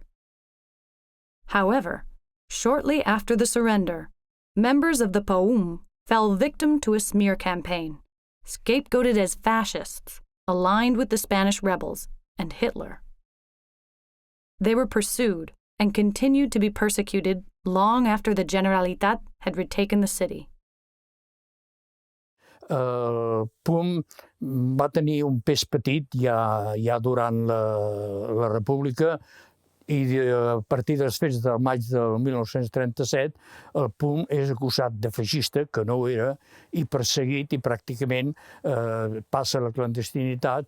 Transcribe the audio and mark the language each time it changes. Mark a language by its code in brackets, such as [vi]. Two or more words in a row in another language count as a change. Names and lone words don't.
[en] However, shortly after the surrender, members of the PAUM fell victim to a smear campaign, scapegoated as fascists, aligned with the Spanish rebels and Hitler. They were pursued and continued to be persecuted long after the Generalitat had retaken the city. [ca] PUM va tenir un pes petit ja durant la República, i a partir dels fets del maig del 1937 el PUM és acusat de feixista, que no ho era, i perseguit, i pràcticament passa a la clandestinitat.